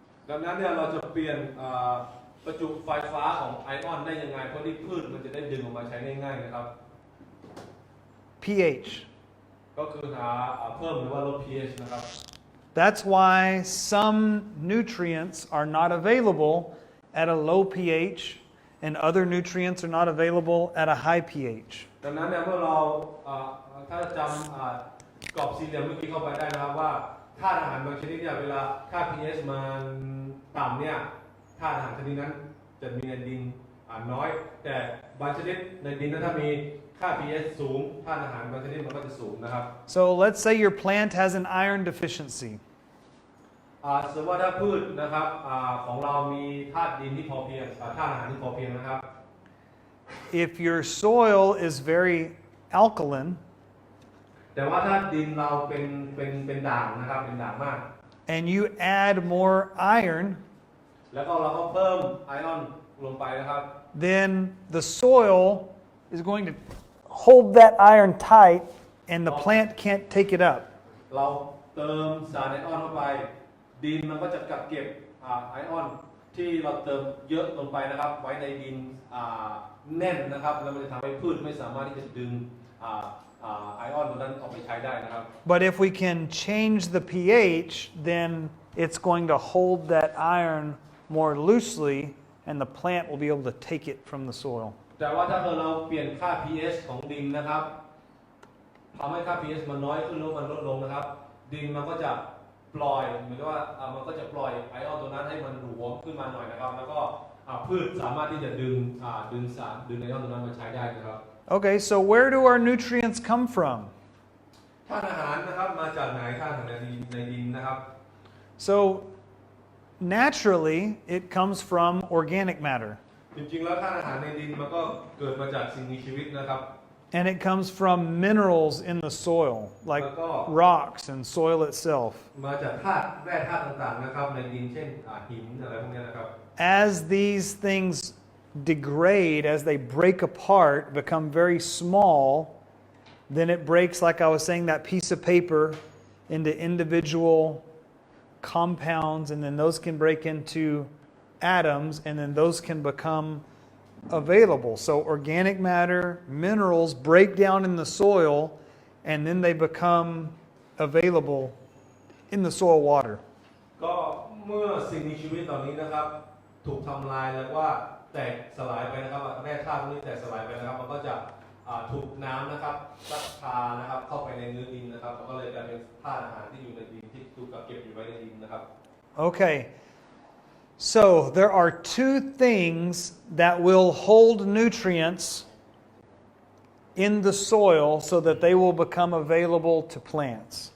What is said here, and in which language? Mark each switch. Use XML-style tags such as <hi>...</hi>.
<th>ดังนั้นเนี่ยเราจะเปลี่ยนประจุไฟฟ้าของไอออนได้ยังไงเพื่อที่พืชมันจะได้ดึงออกมาใช้ง่ายๆนะครับ</th> <en>pH.</en> <th>ก็คือหาเพิ่มหรือว่าลด pH นะครับ</th> <en>That's why some nutrients are not available at a low pH and other nutrients are not available at a high pH.</en> <th>ดังนั้นเนี่ยเมื่อเราถ้าจำกรอบสี่เหลี่ยมเมื่อกี้เข้าไปได้นะครับว่าธาตุอาหารบางชนิดเนี่ยเวลาค่า pH มันต่ำเนี่ยธาตุอาหารชนิดนั้นจะมีในดินน้อยแต่บางชนิดในดินนั้นถ้ามีค่า pH สูงธาตุอาหารบางชนิดมันก็จะสูงนะครับ</th> <en>So let's say your plant has an iron deficiency.</en> <th>สมมติว่าถ้าพืชนะครับของเรามีธาตุดินที่พอเพียงธาตุอาหารที่พอเพียงนะครับ</th> <en>If your soil is very alkaline</en> <th>แต่ว่าถ้าดินเราเป็นด่างนะครับเป็นด่างมาก</th> <en>and you add more iron,</en> <th>แล้วก็เราก็เพิ่มไอออนลงไปนะครับ</th> <en>then the soil is going to hold that iron tight and the plant can't take it up.</en> <th>เราเติมสารไอออนเข้าไปดินมันก็จะกักเก็บไอออนที่เราเติมเยอะลงไปนะครับไว้ในดินแน่นนะครับแล้วมันจะทำให้พืชไม่สามารถที่จะดึงไอออนตัวนั้นออกไปใช้ได้นะครับ</th> <en>But if we can change the pH, then it's going to hold that iron more loosely and the plant will be able to take it from the soil.</en> <th>แต่ว่าถ้าเราเปลี่ยนค่า pH ของดินนะครับทำให้ค่า pH มันน้อยขึ้นหรือมันลดลงนะครับดินมันก็จะปล่อยเหมือนกับว่ามันก็จะปล่อยไอออนตัวนั้นให้มันหลวมขึ้นมาหน่อยนะครับแล้วก็พืชสามารถที่จะดึงไอออนตัวนั้นมาใช้ได้นะครับ</th> <en>Okay, so where do our nutrients come from?</en> <th>ธาตุอาหารนะครับมาจากไหนธาตุอาหารในดินนะครับ</th> <en>So naturally, it comes from organic matter.</en> <th>จริงๆแล้วธาตุอาหารในดินมันก็เกิดมาจากสิ่งมีชีวิตนะครับ</th> <en>And it comes from minerals in the soil, like rocks and soil itself.</en> <th>มาจากธาตุแร่ธาตุต่างๆนะครับในดินเช่นหินอะไรพวกนี้นะครับ</th> <en>As these things degrade, as they break apart, become very small, then it breaks, like I was saying, that piece of paper into individual compounds, and then those can break into atoms, and then those can become available. So organic matter, minerals break down in the soil, and then they become available in the soil water.</en> <th>ก็เมื่อสิ่งมีชีวิตเหล่านี้นะครับถูกทำลายแล้วว่าแตกสลายไปนะครับแร่ธาตุพวกนี้แตกสลายไปนะครับมันก็จะถูกน้ำนะครับซัดพานะครับเข้าไปในเนื้อดินนะครับมันก็เลยกลายเป็นธาตุอาหารที่อยู่ในดินที่ถูกกักเก็บอยู่ไว้ในดินนะครับ</th> <en>Okay, so there are two things that will hold nutrients in the soil so that they will become available to plants.</en>